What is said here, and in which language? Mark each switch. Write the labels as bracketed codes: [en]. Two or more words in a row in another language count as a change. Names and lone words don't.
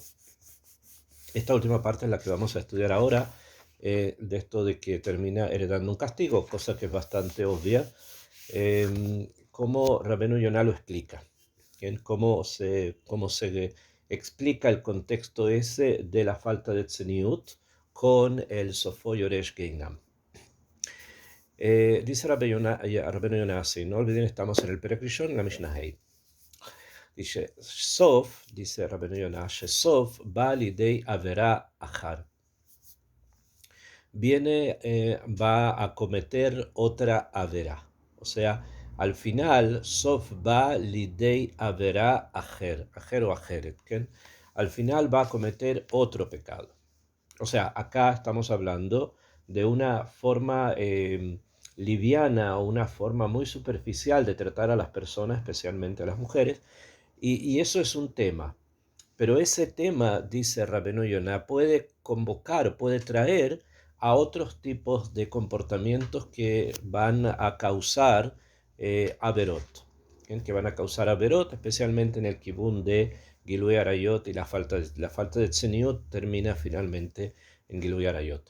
[es] Esta última parte es la que vamos a estudiar ahora, de esto de que termina heredando un castigo, cosa que es bastante obvia, como Rabbeinu Yonah lo explica, cómo se explica el contexto ese de la falta de tzeniut con el [he] סופו יורש גיהנם. [es] Dice Rabbeinu Yonah así, no olviden, estamos en el [he] פרק ראשון, [es] en la [he] משנה ה. Dice, Sof, dice Rabbeinu Yonah, סוף בא לידי עבירה אחרת. [es] Va a cometer otra avera. O sea, al final, [he] סוף בא לידי עבירה אחר o acheret, [es] al final va a cometer otro pecado. O sea, acá estamos hablando de una forma liviana o una forma muy superficial de tratar a las personas, especialmente a las mujeres, y eso es un tema. Pero ese tema, dice Rabbeinu Yonah, puede convocar, puede traer a otros tipos de comportamientos que van a causar averot, que van a causar averot, especialmente en el kibún de [he] גילוי עריות, [es] y la falta de tzeniut termina finalmente en [he] גילוי עריות.